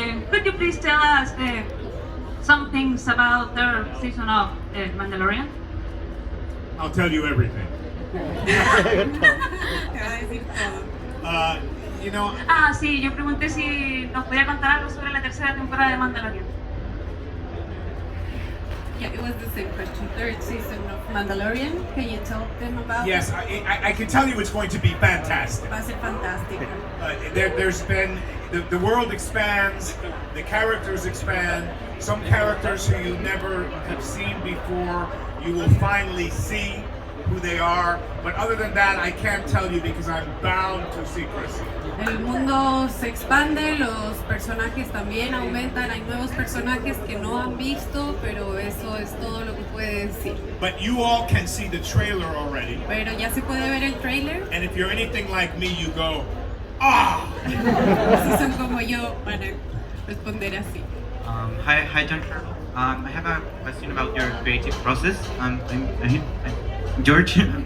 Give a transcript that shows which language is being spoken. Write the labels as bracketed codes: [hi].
[en] Could you please tell us some things about the season of Mandalorian? I'll tell you everything. [es] Te va a decir todo. [en] You know, [es] Sí, yo pregunté si nos podía contar algo sobre la tercera temporada de Mandalorian. [en] Yeah, it was the same question. Third season of Mandalorian. Can you tell them about yes, it? I can tell you it's going to be fantastic. Va a ser fantástico. There's been the world expands, the characters expand. Some characters who you never have seen before, you will finally see who they are. But other than that, I can't tell you because I'm bound to secrecy. [es] El mundo se expande, los personajes también aumentan, hay nuevos personajes que no han visto, pero eso es todo lo que puede decir. [en] But you all can see the trailer already. [es] Pero ya se puede ver el trailer. [en] And if you're anything like me, you go, ah! [es] Si son como yo, van a responder así. [en] Hi, Giancarlo. I have a question about your creative process. I'm George.